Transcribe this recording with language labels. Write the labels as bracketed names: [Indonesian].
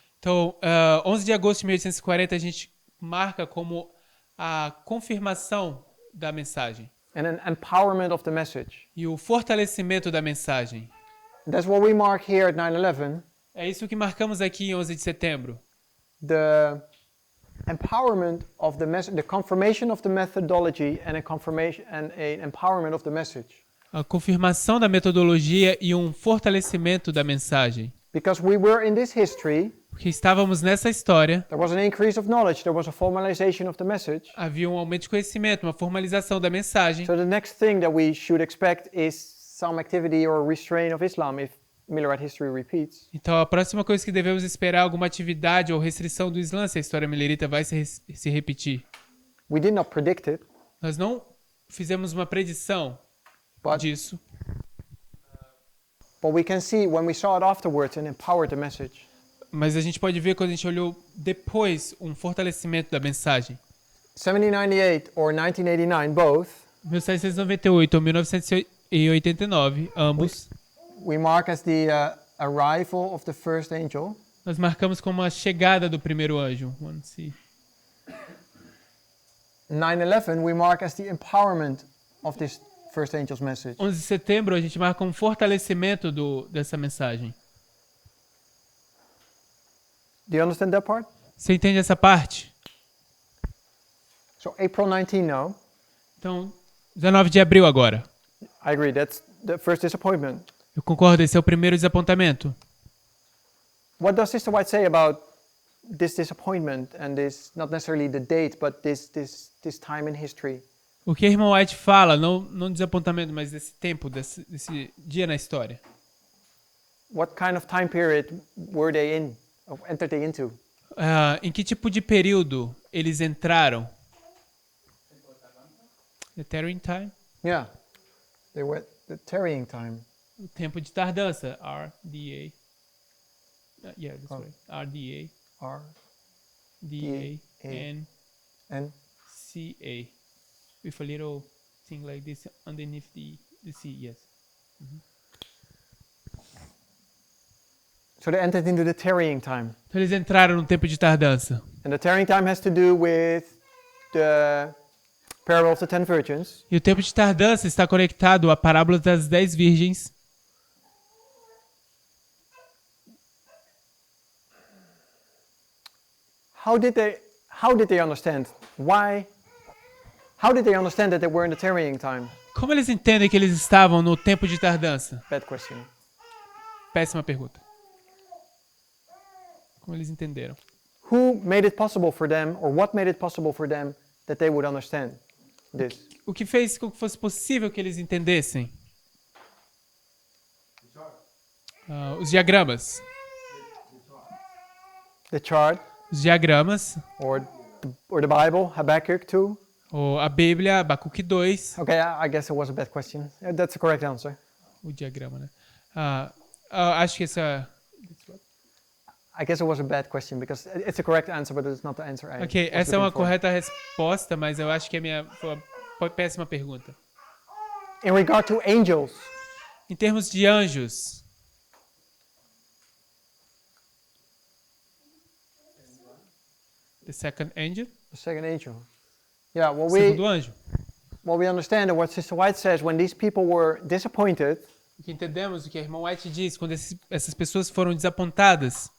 [Portuguese] Então, 11 de agosto de 1840 a gente marca como a confirmação da mensagem [English] And an empowerment of the message. [Portuguese] e o fortalecimento da mensagem. [English] That's what we mark here at 9/11. [Portuguese] É isso que marcamos aqui em 11 de setembro. [English] The empowerment of the message, the confirmation of the methodology and an empowerment of the message. [Portuguese] A confirmação da metodologia e um fortalecimento da mensagem. [English] Because we were in this history, [Portuguese] Porque estávamos nessa história, [English] there was an increase of knowledge, there was a formalization of the message. [Portuguese] havia um aumento de conhecimento, uma formalização da mensagem. [English] So the next thing that we should expect is some activity or restraint of Islam if Millerite history repeats. [Portuguese] Então, a próxima coisa que devemos esperar é alguma atividade ou restrição do Islã, se a história milerita vai se repetir. [English] We did not predict it, [Portuguese] Nós não fizemos uma predição [English] but [Portuguese] disso, [English] we can see when we saw it afterwards and empowered the message. [Portuguese] mas a gente pode ver quando a gente olhou depois um fortalecimento da mensagem. [English] 1798 or 1989, both, [Portuguese] 1798 ou 1989, ambos, [English] we mark as the arrival of the first angel. [Portuguese] nós marcamos como a chegada do primeiro anjo. [English] 9/11 we mark as the empowerment of this first angel's message. [Portuguese] 11 de setembro a gente marca um fortalecimento dessa mensagem. [English] Do you understand that part? [Portuguese] Você entende essa parte? [English] So April 19 now. [Portuguese] Então, 19 de abril agora. [English] I agree, that's the first disappointment. [Portuguese] Eu concordo, esse é o primeiro desapontamento. [English] What does Sister White say about this disappointment and this, not necessarily the date, but this time in history? [Portuguese] O que a irmã White fala, não desapontamento, mas desse tempo, desse dia na história. [English] What kind of time period were they in, or entered they into? [Portuguese] Em que tipo de período eles entraram? [English] The tarrying time? Yeah, they were the tarrying time. [Portuguese] O tempo de tardança, RDA. [English] Yeah, this way. [Portuguese] RDA, R DA, and [English] and CA. With a little thing like this underneath the C, yes. so they entered into the tarrying time. [Portuguese] Então eles entraram no tempo de tardança. [English] And the tarrying time has to do with the parable of the 10 virgins. [Portuguese] E o tempo de tardança está conectado à parábola das 10 virgens. [English] How did they understand? Why? How did they understand that they were in the tarrying time? [Portuguese] Como eles entendem que eles estavam no tempo de tardança? [English] Bad question. [Portuguese] Péssima pergunta. Como eles entenderam? [English] Who made it possible for them, or what made it possible for them that they would understand this? [Portuguese] O que fez com que fosse possível que eles entendessem? Os diagramas. [English] The chart, [Portuguese] Os diagramas. [English] or the Bible, Habakkuk 2. [Portuguese] Ou a Bíblia, Abacuque 2. [English] Okay, I guess it was a bad question. That's the correct answer. [Portuguese] O diagrama, né? Acho que essa... [English] I guess it was a bad question because it's a correct answer, but it's not the answer I Ok, was [Portuguese] essa é uma [English] looking for. [Portuguese] correta resposta, mas eu acho que foi uma péssima pergunta. [English] In regard to angels, [Portuguese] Em termos de anjos, [English] the second angel, the second angel. Yeah, [Portuguese] segundo anjo. [English] what we understand and what Sister White says, when these people were disappointed, [Portuguese] O que entendemos, o que a irmã White diz, quando essas pessoas foram desapontadas,